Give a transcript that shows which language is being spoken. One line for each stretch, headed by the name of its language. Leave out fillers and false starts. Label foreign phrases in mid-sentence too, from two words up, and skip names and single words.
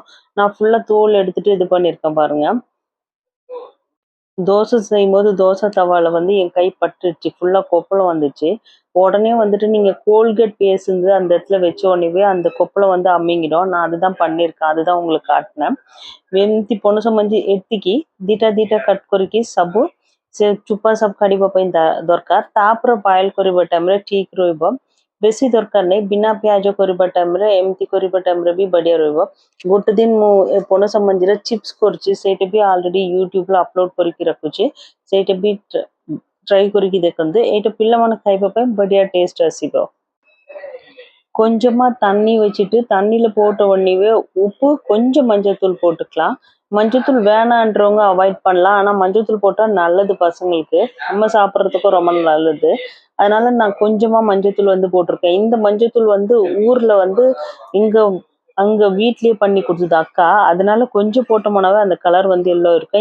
Tamil: நான் ஃபுல்லாக தோல் எடுத்துட்டு இது பண்ணியிருக்கேன் பாருங்க. தோசை செய்யும்போது தோசை தவாவில் வந்து என் கை பட்டுருச்சு, ஃபுல்லாக கொப்பளம் வந்துச்சு. உடனே வந்துட்டு நீங்கள் கோல்கேட் பேஸ்ட் இருந்து அந்த இடத்துல வச்ச உடனேவே அந்த கொப்பளம் வந்து அம்மிங்கிடும். நான் அதுதான் பண்ணியிருக்கேன், அதுதான் உங்களுக்கு காட்டினேன்.
Odia: ଏମିତି ପଣସ ମଞ୍ଜି ଏତିକି ଦିଟା ଦିଟା କଟ୍ କରିକି ସବୁ ସେ ଚୋପା ସବୁ କାଢ଼ିବା ପାଇଁ ଦରକାର। ତାପରେ ବଏଲ୍ କରିବା ଟାଇମ୍ରେ ଠିକ୍ ରହିବ। ବେଶୀ ଦରକାର ନାହିଁ। ବିନା ପିଆଜ କରିବା ଟାଇମ୍ରେ ଏମିତି କରିବା ଟାଇମ୍ରେ ବି ବଢ଼ିଆ ରହିବ। ଗୋଟେ ଦିନ ମୁଁ ଏ ପଣସ ମଞ୍ଜିର ଚିପ୍ସ କରୁଛି, ସେଇଟା ବି ଅଲରେଡ଼ି ୟୁଟ୍ୟୁବ୍ରେ ଅପଲୋଡ଼ କରିକି ରଖୁଛି। ସେଇଟା ବି ଟ୍ରାଏ କରିକି ଦେଖନ୍ତୁ। ଏଇଟା ପିଲାମାନେ ଖାଇବା ପାଇଁ ବଢ଼ିଆ ଟେଷ୍ଟ ଆସିବ।
Tamil: கொஞ்சமாக தண்ணி வச்சுட்டு தண்ணியில் போட்ட உடனேவே உப்பு, கொஞ்சம் மஞ்சத்தூள் போட்டுக்கலாம். மஞ்சத்தூள் வேணான்றவங்க அவாய்ட் பண்ணலாம். ஆனால் மஞ்சத்தூள் போட்டால் நல்லது பசங்களுக்கு, நம்ம சாப்பிட்றதுக்கும் ரொம்ப நல்லது. அதனால நான் கொஞ்சமாக மஞ்சத்தூள் வந்து போட்டிருக்கேன். இந்த மஞ்சத்தூள் வந்து ஊரில் வந்து இங்கே அங்கே வீட்லேயே பண்ணி கொடுத்தது அக்கா, அதனால கொஞ்சம் போட்டோம்னாவே அந்த கலர் வந்து எல்லோ இருக்கும்.